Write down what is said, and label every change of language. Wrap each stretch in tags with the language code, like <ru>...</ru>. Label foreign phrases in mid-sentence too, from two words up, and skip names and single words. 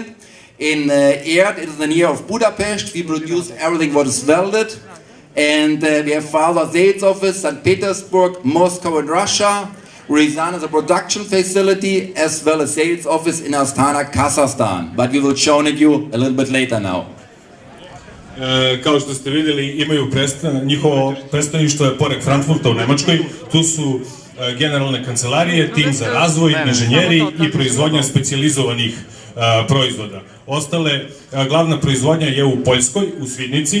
<en>In Erd, it is the near of Budapest. We produce everything what is welded. And we have further sales office, St. Petersburg, Moscow in Russia. Ryazan is a production facility as well as sales office in Astana, Kazakhstan. But we will show it you a little bit later now.</en> <sr>Kao što ste vidjeli, imaju njihovo predstavništvo je pored Frankfurta u Nemačkoj. Tu su generalne kancelarije, tim za razvoj, inženjeri i proizvodnja specijalizovanih proizvoda. Glavna proizvodnja je u Poljskoj, u Svidnici.</sr>